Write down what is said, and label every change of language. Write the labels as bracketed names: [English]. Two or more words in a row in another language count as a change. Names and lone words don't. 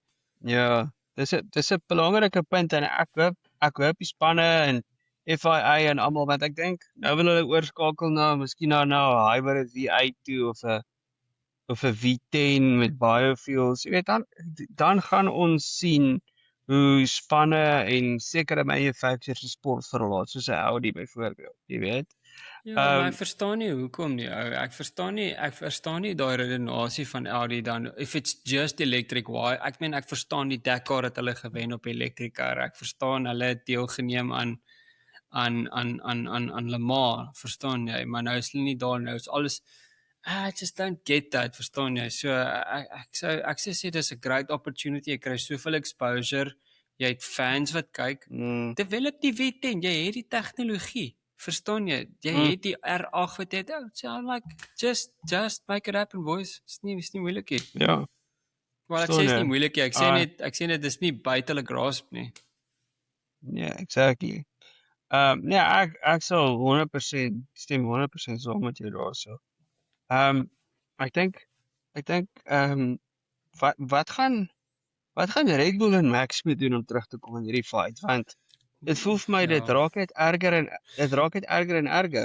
[Afrikaans] Ja, dis 'n belangrike punt en ek hoop die spanne en FIA en almal want ek dink nou wil hulle oorskakel na miskien na 'n hybrid V8 toe of 'n V10 met biofuels. Jy weet dan gaan ons sien hoe spanne en sekere manufacturers sport verlaat soos 'n Audi byvoorbeeld, jy weet. Ja, maar ek verstaan nie hoekom nie. Ek verstaan nie daai redenasie van Audi dan [English] if it's just electric why. [Afrikaans] Ek meen ek verstaan die Dakar het hulle gewen op elektriese kar. Ek verstaan hulle het deelgeneem aan Le Mans, verstaan jy? Maar nou is hulle nie daar nou. Is alles [English] I just don't get that, [Afrikaans] verstaan jy? So ek sê dis 'n [English] great opportunity. [Afrikaans] Jy kry soveel exposure. Jy het fans wat kyk. Develop die V10, jy het die tegnologie. Verstaan jy? Jy het die R8 wat jy het. [English] So I'm like just make it happen, boys. [Afrikaans] Dis nie moeilik nie. Ja. Maar ek sê dit is nie moeilik nie. Ek sê net dis nie buite hulle grasp nie. Ja, exactly. Nee, ek sal 100% stem 100% saam met jou daarso. Ek dink wat gaan Red Bull en Max moet doen om terug te kom in hierdie fight want dit voel vir my dit raak net erger en erger.